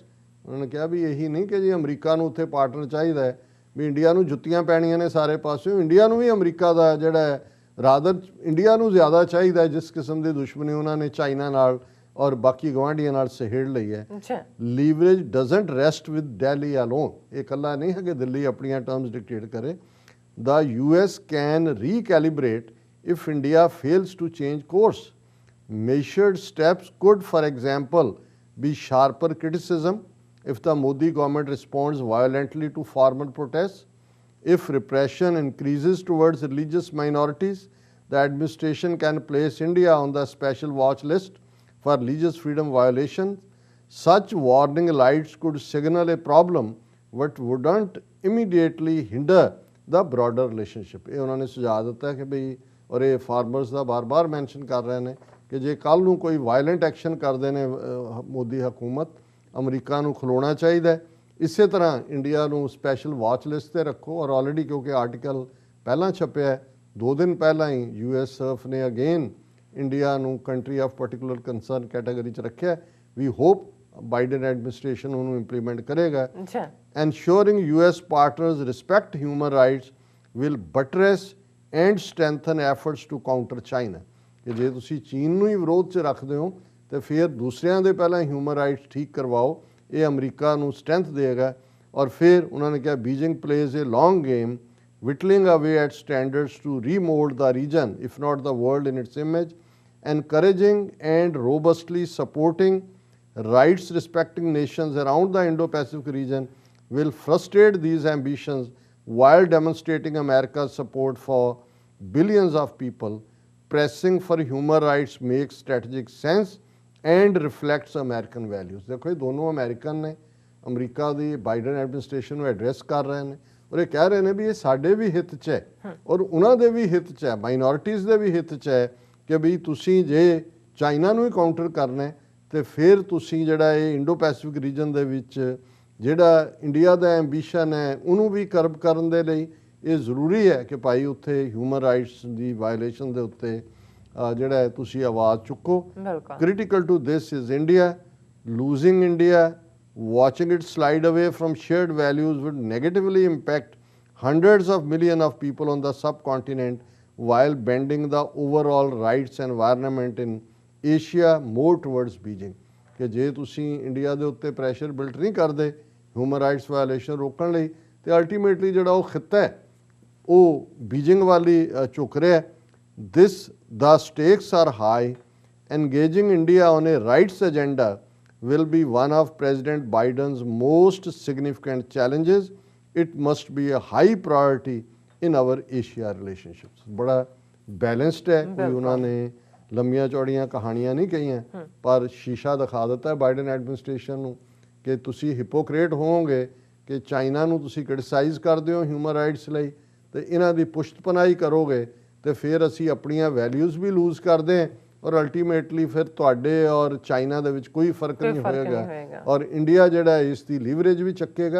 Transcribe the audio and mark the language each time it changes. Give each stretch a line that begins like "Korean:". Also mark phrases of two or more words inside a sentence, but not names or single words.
Punjabi: ਉਹਨਾਂ ਨੇ ਕਿਹਾ ਵੀ ਇਹੀ ਨਹੀਂ ਕਿ ਜੀ ਅਮਰੀਕਾ ਨੂੰ ਉੱਥੇ ਪਾਰਟਨਰ ਚਾਹੀਦਾ ਹੈ, ਵੀ ਇੰਡੀਆ ਨੂੰ ਜੁੱਤੀਆਂ ਪੈਣੀਆਂ ਨੇ ਸਾਰੇ ਪਾਸਿਓਂ, ਇੰਡੀਆ ਨੂੰ ਵੀ ਅਮਰੀਕਾ ਦਾ ਜਿਹੜਾ ਹੈ ਰਾਦਰ ਇੰਡੀਆ ਨੂੰ ਜ਼ਿਆਦਾ ਚਾਹੀਦਾ ਜਿਸ ਕਿਸਮ ਦੀ ਦੁਸ਼ਮਣੀ ਉਹਨਾਂ ਨੇ ਚਾਈਨਾ ਨਾਲ ਔਰ ਬਾਕੀ ਗਵਾਂਢੀਆਂ ਨਾਲ ਸਹੇੜ ਲਈ ਹੈ।
English: leverage doesn't rest with Delhi alone,
Punjabi: ਇਹ ਇਕੱਲਾ ਨਹੀਂ ਹੈ ਕਿ ਦਿੱਲੀ ਆਪਣੀਆਂ
English: terms dictate
Punjabi: ਕਰੇ।
English: the US can recalibrate if India fails to change course. Measured steps could, for example, be sharper criticism if the Modi government responds violently to farmer protests. If repression increases towards religious minorities, the administration can place India on the special watch list for religious freedom violations. Such warning lights could signal a problem but wouldn't immediately hinder the broader relationship.
Punjabi: ਇਹ ਉਹਨਾਂ ਨੇ ਸੁਝਾਅ ਦਿੱਤਾ ਕਿ ਬਈ, ਔਰ ਇਹ ਫਾਰਮਰਸ ਦਾ ਬਾਰ-ਬਾਰ ਮੈਂਸ਼ਨ ਕਰ ਰਹੇ ਨੇ ਕਿ ਜੇ ਕੱਲ੍ਹ ਨੂੰ ਕੋਈ
English: violent action
Punjabi: ਕਰਦੇ ਨੇ ਮੋਦੀ ਹਕੂਮਤ, ਅਮਰੀਕਾ ਨੂੰ ਖਲੋਣਾ ਚਾਹੀਦਾ ਹੈ। ਇਸੇ ਤਰ੍ਹਾਂ ਇੰਡੀਆ ਨੂੰ
English: special watch list
Punjabi: 'ਤੇ ਰੱਖੋ, ਔਰ ਆਲਰੇਡੀ ਕਿਉਂਕਿ ਆਰਟੀਕਲ ਪਹਿਲਾਂ ਛਪਿਆ ਹੈ, 2 ਦਿਨ ਪਹਿਲਾਂ ਹੀ US ਸਰਫ ਨੇ ਅਗੇਨ ਇੰਡੀਆ ਨੂੰ
English: country of particular concern category
Punjabi: 'ਚ ਰੱਖਿਆ।
English: we hope Biden administration
Punjabi: ਉਹਨੂੰ ਇੰਪਲੀਮੈਂਟ ਕਰੇਗਾ।
English: Ensuring US partners respect human rights will buttress and strengthen efforts to counter China.
Punjabi: ਕਿ ਜੇ ਤੁਸੀਂ ਚੀਨ ਨੂੰ ਹੀ ਵਿਰੋਧ 'ਚ ਰੱਖਦੇ ਹੋ ਤੇ ਫਿਰ ਦੂਸਰਿਆਂ ਦੇ ਪਹਿਲਾਂ
English: human rights
Punjabi: ਠੀਕ ਕਰਵਾਓ, ਇਹ ਅਮਰੀਕਾ ਨੂੰ ਸਟਰੈਂਥ ਦੇਗਾ। ਔਰ ਫਿਰ ਉਹਨਾਂ ਨੇ ਕਿਹਾ
English: Beijing plays a long game whittling away at standards to remold the region, if not the world, in its image. Encouraging and robustly supporting rights respecting nations around the Indo-Pacific region will frustrate these ambitions while demonstrating America's support for billions of people. Pressing for human rights makes strategic sense and reflects American values.
Hindi: देखो ये दोनों अमेरिकन ने अमरीका
Punjabi: ਦੀ
English: Biden administration
Punjabi: ਨੂੰ ਐਡਰੈਸ ਕਰ ਰਹੇ ਨੇ, ਔਰ ਇਹ ਕਹਿ ਰਹੇ ਨੇ ਵੀ ਇਹ ਸਾਡੇ ਵੀ ਹਿੱਤ 'ਚ ਹੈ ਔਰ ਉਹਨਾਂ ਦੇ ਵੀ ਹਿੱਤ 'ਚ ਹੈ, ਮਾਈਨੋਰਿਟੀਜ਼ ਦੇ ਵੀ ਹਿੱਤ 'ਚ ਹੈ ਕਿ ਵੀ ਤੁਸੀਂ ਜੇ ਚਾਈਨਾ ਨੂੰ ਹੀ ਕਾਊਂਟਰ ਕਰਨਾ ਹੈ ਤੇ ਫਿਰ ਤੁਸੀਂ ਜਿਹੜਾ ਇਹ
English: Indo Pacific region
Punjabi: ਦੇ ਵਿੱਚ ਜਿਹੜਾ ਇੰਡੀਆ ਦਾ ਐਂਬੀਸ਼ਨ ਹੈ ਉਹਨੂੰ ਵੀ ਕਰਬ ਕਰਨ ਦੇ ਲਈ ਇਹ ਜ਼ਰੂਰੀ ਹੈ ਕਿ ਭਾਈ ਉੱਥੇ
English: human rights
Punjabi: ਦੀ ਵਾਇਲੇਸ਼ਨ ਦੇ ਉੱਤੇ ਜਿਹੜਾ ਹੈ ਤੁਸੀਂ ਆਵਾਜ਼ ਚੁੱਕੋ।
English: critical to this is India. losing India, watching it slide away from shared values would negatively impact hundreds of millions of people on the subcontinent while bending the overall rights environment in Asia more towards Beijing.
Punjabi: ਕਿ ਜੇ ਤੁਸੀਂ ਇੰਡੀਆ ਦੇ ਉੱਤੇ
English: pressure built
Punjabi: ਨਹੀਂ ਕਰਦੇ
English: human rights violation
Punjabi: ਰੋਕਣ ਲਈ ਤੇ ਅਲਟੀਮੇਟਲੀ ਜਿਹੜਾ ਉਹ ਖਿੱਤਾ ਹੈ ਉਹ ਬੀਜਿੰਗ ਵਾਲੀ ਝੁਕ ਰਿਹਾ।
English: ਦਿਸ the stakes are high. Engaging India on a rights agenda will be one of President Biden's most significant challenges. It must be a high priority in our Asia relationships.
Hindi: बड़ा balanced है, कोई उन्होंने लंबियां चौड़ियां कहानियां नहीं कही हैं, पर शीशा दिखा देता है बाइडन एडमिनिस्ट्रेशन
Punjabi: ਨੂੰ ਕਿ ਤੁਸੀਂ ਹਿਪੋਕਰੇਟ ਹੋਵੋਗੇ ਕਿ ਚਾਈਨਾ ਨੂੰ ਤੁਸੀਂ ਕ੍ਰਿਟਿਸਾਈਜ਼ ਕਰਦੇ ਹੋ
English: human rights
Punjabi: ਲਈ ਤੇ ਇਹਨਾਂ ਦੀ ਪੁਸ਼ਤਪਨਾਹੀ ਕਰੋਗੇ ਤੇ ਫਿਰ ਅਸੀਂ ਆਪਣੀਆਂ ਵੈਲਿਊਜ਼ ਵੀ ਲੂਜ਼ ਕਰਦੇ ਹਾਂ ਔਰ ਅਲਟੀਮੇਟਲੀ ਫਿਰ ਤੁਹਾਡੇ ਔਰ ਚਾਈਨਾ ਦੇ ਵਿੱਚ ਕੋਈ ਫਰਕ ਨਹੀਂ ਹੋਏਗਾ ਔਰ ਇੰਡੀਆ ਜਿਹੜਾ ਇਸ ਦੀ ਲੀਵਰੇਜ ਵੀ ਚੱਕੇਗਾ।